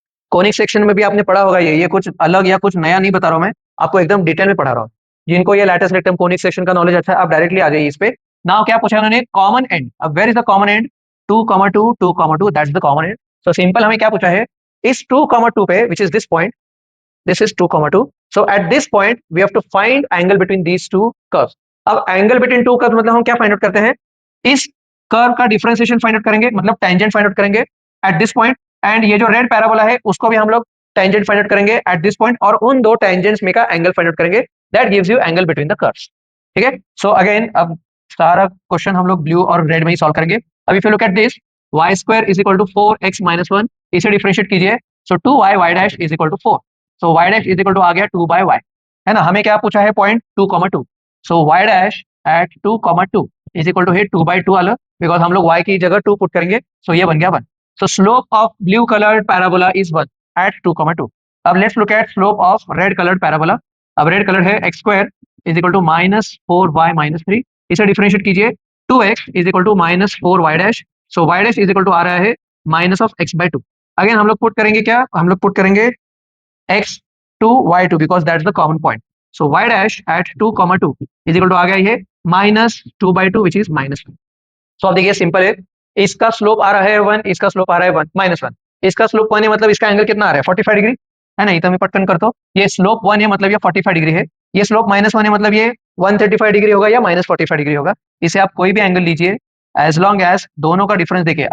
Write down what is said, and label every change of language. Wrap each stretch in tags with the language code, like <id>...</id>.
<hi>Conic section में भी आपने पढ़ा होगा, ये कुछ अलग या कुछ नया नहीं बता रहा हूँ मैं, आपको एकदम डिटेल में पढ़ा रहा हूँ। जिनको ये लैटिस रेक्टम कोनिक सेक्शन का नॉलेज अच्छा है, आप डायरेक्टली आ जाइए इस पे। नाउ क्या पूछा उन्होंने? Common and. अब</hi> <en>Where is the common end?</en> <hi>2,2, 2,2,</hi> <en>That's the common end.</en> <hi>So simple हमें क्या पूछा है? इस 2,2 पे which is this point,</hi> <en>this is 2,2. So at this point we have to find angle between these two curves.</en> <hi>अब angle between two curves मतलब हम क्या फाइंड आउट करते हैं? इस कर्व का डिफरेंशिएशन फाइंड आउट करेंगे, मतलब टेंजेंट फाइंड आउट करेंगे एट दिस पॉइंट। एंड ये जो रेड पैराबोला है उसको भी हम लोग टेंजेंट फाइंड आउट करेंगे एट दिस पॉइंट, और उन दो टेंजेंट्स में का एंगल फाइंड आउट करेंगे।</hi> <en>That gives you angle between the curves.</en> <hi>ठीक है, सो अगेन अब सारा क्वेश्चन हम लोग ब्लू और रेड में ही सॉल्व करेंगे। अब</hi> <en>if you look at this,</en> <hi>y square is equal to 4x-1, इसे डिफरेंशिएट कीजिए। सो 2y dash is equal to 4। So y dash is equal to आ गया 2/y, है ना। हमें क्या पूछा है? Point 2,2। So y dash at 2,2 is equal to है 2/2 वाला, बिकॉज हम लोग y की जगह 2 पुट करेंगे। सो ये बन गया 1।</hi> <en>So slope of blue coloured parabola is 1 at 2,2।</en> <hi>अब</hi> <en>Let's look at slope of red coloured parabola.</en> <hi>अब रेड कलर है x square is equal to -4y-3, इसे डिफरेंशिएट कीजिए।</hi> <en>2x is equal to -4y dash. So y dash is equal to आ रहा है -x/2।</en> <hi>Again हम लोग put करेंगे क्या? हम लोग पुट करेंगे x2y2</hi> <en>because that's the common point. So y dash at 2,2 is equal to</en> <hi>आ गया ये</hi> <en>-2/2 which is -1.</en> <hi>So अब देखिए सिंपल है, इसका स्लोप आ रहा है 1, इसका स्लोप आ रहा है 1 -1। इसका स्लोप 1 है मतलब इसका एंगल कितना आ रहा है? 45 डिग्री, है ना। ये तो मैं पटकन करता हूँ, ये स्लोप 1 है मतलब ये 45 डिग्री है। ये स्लोप -1 है मतलब ये 135 डिग्री होगा या -45 डिग्री होगा। इसे आप कोई भी एंगल लीजिए एज लॉन्ग एज दोनों का डिफरेंस देखिए।</hi>